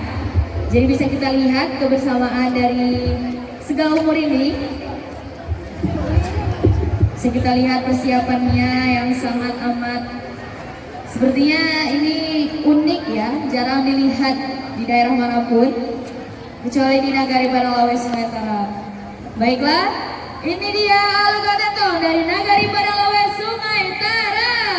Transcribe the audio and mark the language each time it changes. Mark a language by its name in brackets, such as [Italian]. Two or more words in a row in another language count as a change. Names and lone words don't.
[Indonesian] Jadi bisa kita lihat kebersamaan dari segala umur ini. Bisa kita lihat persiapannya yang sangat amat. Sepertinya ini unik ya, jarang dilihat di daerah manapun, kecuali di Nagari Padang Lawe Sungai Tara. Baiklah, ini dia Aluk Atentong dari Nagari Padang Lawe Sungai Tara.